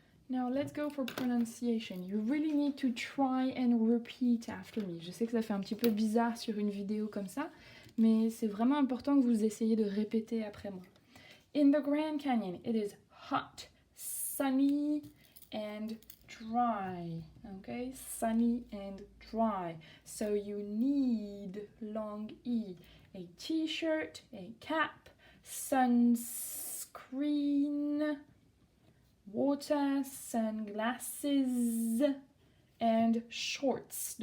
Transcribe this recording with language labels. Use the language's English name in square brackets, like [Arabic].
[English] Now let's go for pronunciation. You really need to try and repeat after me. [French] Je sais que ça fait un petit peu bizarre sur une vidéo comme ça, mais c'est vraiment important que vous essayiez de répéter après moi. [English] In the Grand Canyon, it is hot, sunny, and dry. Okay, sunny and dry. So you need, long E, a t-shirt, a cap, sunscreen, water, sunglasses, and shorts.